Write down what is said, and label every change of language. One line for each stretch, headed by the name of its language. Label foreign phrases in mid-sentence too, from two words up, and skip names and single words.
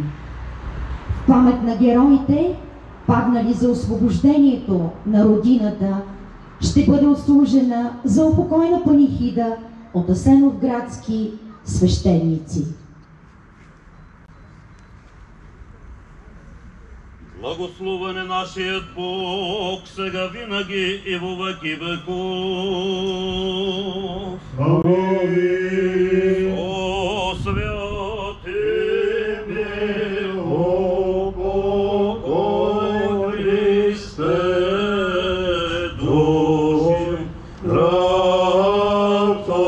Bulgarian: В памет на героите, паднали за освобождението на родината, ще бъде отслужена за упокойна панихида от асеновградски свещеници. Благословен е нашият Бог, сега винаги и во веки веков. Амин. О, святи О, Христе, души, раб